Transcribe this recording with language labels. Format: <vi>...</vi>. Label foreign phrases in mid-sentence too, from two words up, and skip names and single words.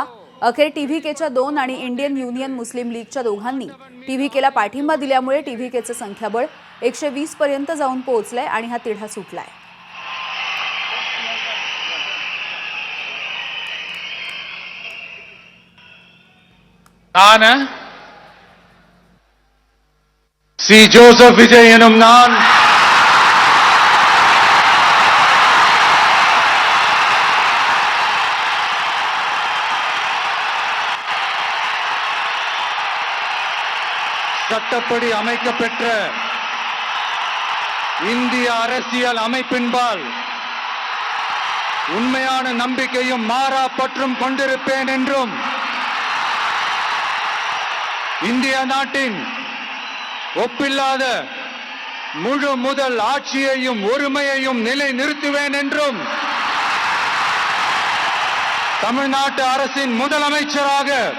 <mr>अखेर टीव्हीकेच्या 2 आणि इंडियन युनियन मुस्लिम लीगच्या दोघांनी टीव्हीकेला पाठिंबा दिल्यामुळे टीव्हीकेचं संख्याबळ 120 पर्यंत जाऊन पोहोचलंय आणि हा तिढा सुटलाय।</mr> <ta>सी जोसेफ विजय என்னும் நான் சட்டப்படி அமைக்கப்பெற்ற இந்திய அரசியல் அமைப்பின்பால் உண்மையான நம்பிக்கையும் மாறா பற்றும் கொண்டிருப்பேன் என்றும் இந்திய நாட்டின் ஒப்பில்லாத முழு முதல் ஆட்சியையும் ஒருமையையும் நிலைநிறுத்துவேன் என்றும் தமிழ்நாட்டு அரசின் முதலமைச்சராக</ta>